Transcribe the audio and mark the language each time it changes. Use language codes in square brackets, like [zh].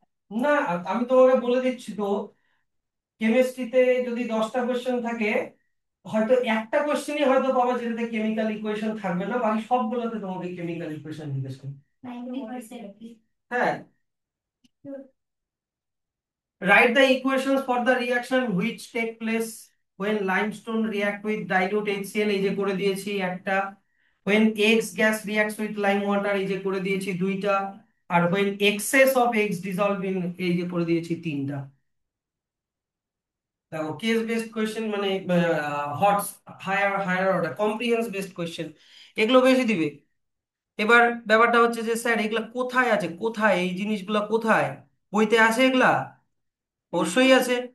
[bn] না, আমি তোমাকে বলে দিচ্ছি তো, কেমিস্ট্রিতে যদি 10টা কোয়েশ্চেন থাকে, হয়তো একটা কোয়েশ্চেনই হয়তো পাবা যেটাতে কেমিক্যাল ইকুয়েশন থাকবে না, বাকি সবগুলোতে তোমাকে কেমিক্যাল ইকুয়েশন জিজ্ঞেস করবে। 90%? হ্যাঁ। [en] Write the equations for the reaction which take place when limestone react with dilute HCl, [bn] এই যে করে দিয়েছি একটা। [en] when X gas reacts with lime water, [bn] এই যে করে দিয়েছি দুইটা। আর [en] when excess of X dissolve in, [bn] এই যে করে দিয়েছি তিনটা। দেখো কেস বেসড কোয়েশ্চেন মানে hot, higher higher order, কম্প্রিহেন্স based question, এগুলো বেশি দিবে। এবার ব্যাপারটা হচ্ছে যে স্যার এগুলা কোথায় আছে, কোথায় এই জিনিসগুলা কোথায়? বইতে আছে এগুলা? অবশ্যই আছে।